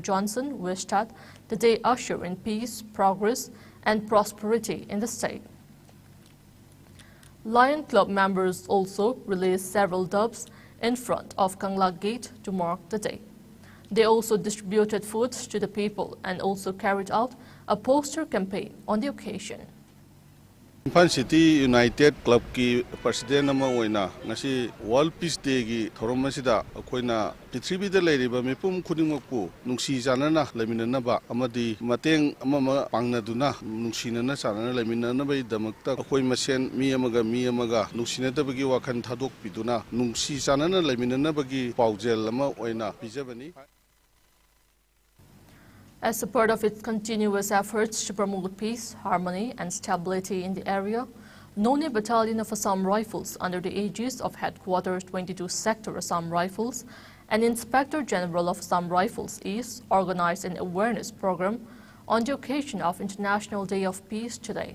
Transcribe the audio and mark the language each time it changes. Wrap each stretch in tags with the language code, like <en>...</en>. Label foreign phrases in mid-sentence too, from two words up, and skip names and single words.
<en>Johnson, wished that the day usher in peace, progress, and prosperity in the state. Lion Club members also released several dubs in front of Kangla Gate to mark the day. They also distributed food to the people and also carried out a poster campaign on the occasion.</en> <mni>Imphal City United Club ki president nama oina ngasi World Peace Day gi thorom asida akoina prithvi da leiriba mipum khudingmakpu nungsi janana leminanaba amadi mateng amama pangnaduna nungsinana sanana leminanaba damakta akoi masen mi amaga nungsinadabagi wakhan thadok piduna nungsi janana leminanaba gi paujel ama oina bijabani.</mni> <en>As a part of its continuous efforts to promote peace, harmony, and stability in the area, None Battalion of Assam Rifles under the aegis of Headquarters 22 Sector Assam Rifles and Inspector General of Assam Rifles East organized an awareness program on the occasion of International Day of Peace today.</en>